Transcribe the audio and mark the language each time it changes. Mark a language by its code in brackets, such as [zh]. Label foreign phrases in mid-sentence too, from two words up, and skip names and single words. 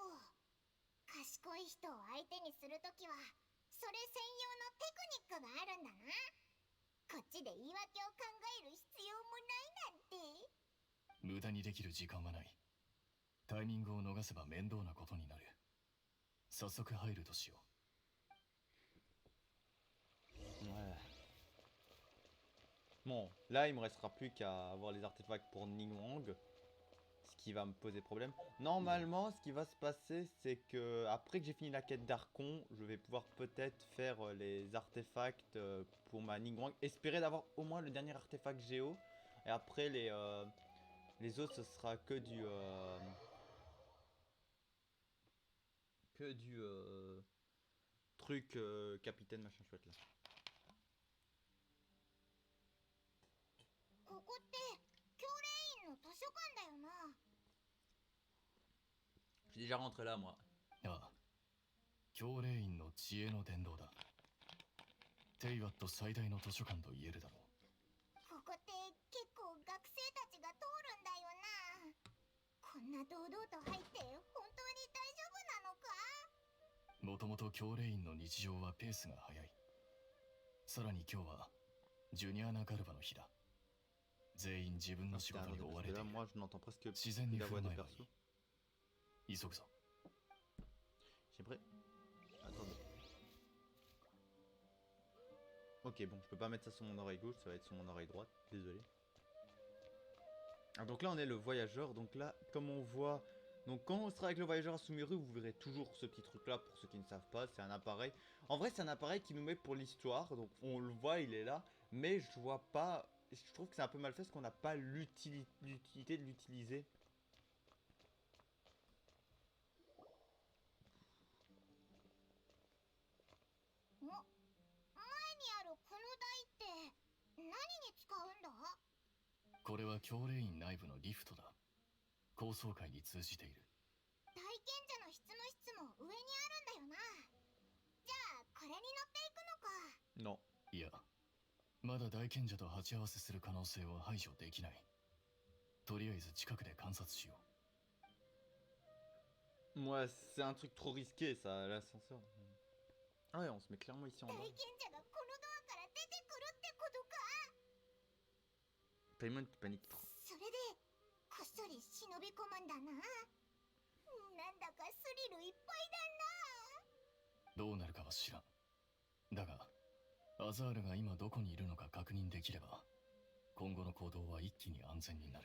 [ja] 賢い人を相手にするときは、それ専用のテクニックがあるんだな。こっちで言い訳を考える必要もないなんて。無駄にできる時間はない。タイミングを逃せば面倒なことになる。早速入るとしよう。 [fr] Ouais. Bon, là il me restera plus qu'à avoir les artefacts pour Ningguang, ce qui va me poser problème. Normalement, ce qui va se passer, c'est que après que j'ai fini la quête d'Archon, je vais pouvoir peut-être faire les artefacts pour ma Ningguang. Espérer d'avoir au moins le dernier artefact Géo. Et après les autres, ce sera que du truc capitaine machin chouette là. [ja] ここって教令員の図書館だよな。 [fr] Je suis déjà rentré là moi. [ja] ああ。教令員の知恵の伝道だ。テイワット最大の図書館と言えるだろう。ここって結構学生たちが通るんだよな。 んな堂々と入って本当に大丈夫なのか？もともと教令員の日常はペースが速い。さらに今日はジュニアナガルバの日だ。全員自分の仕 [fr] Putain, [ja] 事に [fr] attendez, [ja] 追わ [fr] parce [ja] れ [fr] que [ja] て [fr] là, [ja] いる。 [fr] moi, je n'entends presque [ja] 自然 [fr] plus [ja] に [fr] la [ja] 振 [fr] voix [ja] る [fr] des [ja] 舞えばい [fr] persos. [ja] い。急ぐぞ。 [fr] J'aimerais... Attendez. Ok, bon, je peux pas mettre ça sur mon oreille gauche, ça va être sur mon oreille droite, désolé. Ah, donc là, on est le voyageur, donc là, comme on voit... Donc quand on sera avec le voyageur à Sumeru, vous verrez toujours ce petit truc là, pour ceux qui ne savent pas, c'est un appareil. En vrai, c'est un appareil qui nous met pour l'histoire, donc on le voit, il est là, mais je vois pas... Je trouve que c'est un peu mal fait parce qu'on n'a pas l'utilité de l'utiliser. [ja] 前にあるこの台って何に使うんだ？これは教令員内部のリフトだ。高層階に通じている。大賢者の執務室も上にあるんだよな。じゃあこれに乗っていくのか。 [fr] Non. [ja] いや、まだ大賢者と鉢合わせする可能性を排除できない。とりあえず近くで観察しよう。 [fr] Ouais, c'est un truc trop risqué ça, l'ascenseur. Ah ouais, on se met clairement ici en [ja] 大 [fr] bas. [ja] 賢者がこのドアから出てくるってことか。 [fr] Paimon qui panique trop. [ja] それでこっそり忍び込むんだな。なんだかスリルいっぱいどうなるかは知らん。だが、アザールが今どこにいるのか確認できれば、今後の行動は一気に安全になる。